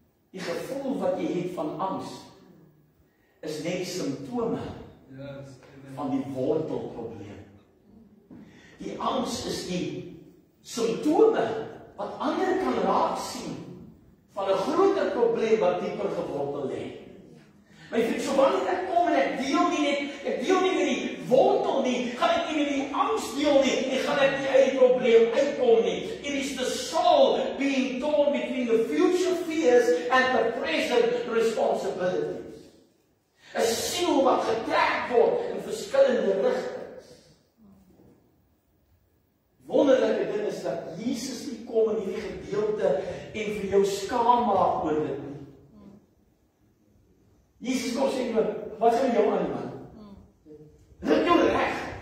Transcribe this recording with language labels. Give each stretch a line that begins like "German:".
Afrikaans: Die gevoel wat jy het van angs is net simptome van die wortelprobleem. Die angs is die simptome wat ander kan raak sien van 'n groter probleem wat dieper gewortel lê. My vriend, so wanneer ek kom en ek deel nie met die wortel nie, gaan ek nie met die angs deel nie, en gaan ek nie uit die probleem uitkom nie.
English: It is the soul being torn between the future fears and the present responsibilities.
Afrikaans: 'n siel wat getrek word in verskillende rigtings. Wonderlike ding is dat Jesus nie kom in hierdie gedeelte en vir jou skaam maak oor dit nie. Jesus kom sê vir, wat gaan jou aan man? Rit jou reg.